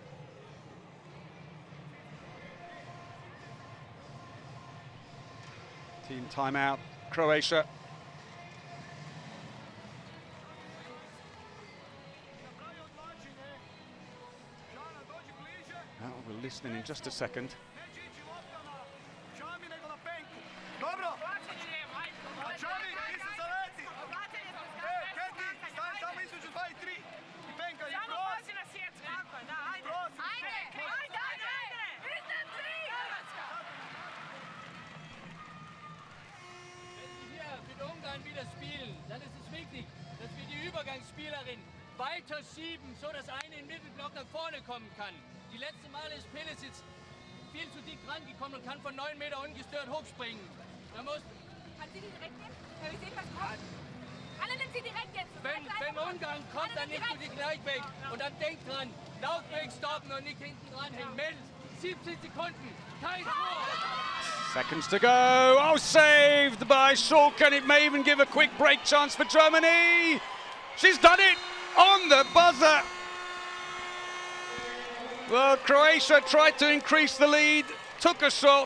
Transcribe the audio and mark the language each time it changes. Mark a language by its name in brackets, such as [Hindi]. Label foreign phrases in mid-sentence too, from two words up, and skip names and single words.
[English] Team timeout, Croatia. Now we're listening in just a second. [Croatian] Dobro! Čavi, ti se zaleti! Keti, stani tamo između 2 i 3. I penka, i Samo cross! pazi na sjet, tako je, da, ajde. Cross! Ajde! Iznad 3! Hrvatska! [German] Wenn Sie hier mit Ungarn wieder spielen, dann ist es wichtig, dass wir die Übergangsspielerin weiter schieben, so dass eine im Mittelblock nach vorne kommen kann. Die letzte Male ist Pelicic viel zu dick rangekommen und kann von 9 Meter ungestört hochspringen. Da muss, Kann sie die direkt nehmen? Ja, wir sehen, was kommt. Alle nimmt sie direkt jetzt. wenn Ungarn kommt, dann nimmst du die gleich weg. Und dann denk dran, Laufweg stoppen und nicht hinten dranhängen. Mädels, 17 Sekunden, kein Tor. [English] Seconds to go. Oh, saved by Schulke, and it may even give a quick break chance for Germany. She's done it on the buzzer. Well, Croatia tried to increase the lead, took a shot.